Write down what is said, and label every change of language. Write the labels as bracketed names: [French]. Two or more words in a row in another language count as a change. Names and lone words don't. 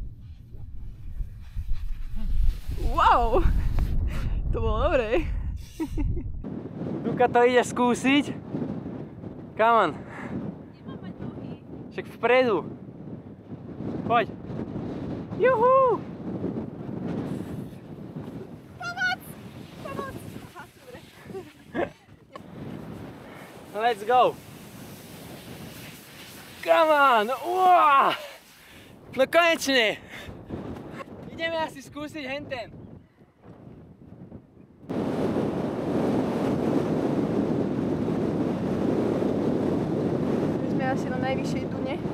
[Slovak] Wow! To bolo dobré. Duka to ide skúsiť. [English] Come on. [Slovak] Nemám mať nohy. Však vpredu. Poď. Juhu! [English] Let's go! Come on! Uá! [Slovak] No konečne! Ideme asi skúsiť henten. My sme asi na najvyššej dune.